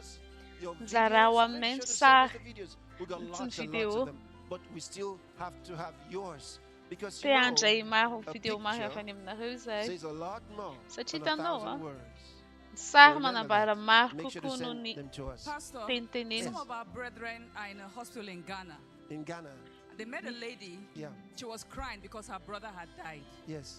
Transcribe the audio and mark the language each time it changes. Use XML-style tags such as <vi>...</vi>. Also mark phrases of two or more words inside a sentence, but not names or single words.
<mg>Nizarao aminay ny sary sy ny video. Te handray maro video maro avy any aminareo izay. Satria hitanao ny sary manambara maro kokoa noho ny teniteneny.</mg> <en>Some of our brethren are in a hospital in Ghana. In Ghana. They met a lady. Yeah. She was crying because her brother had died. Yes.</en>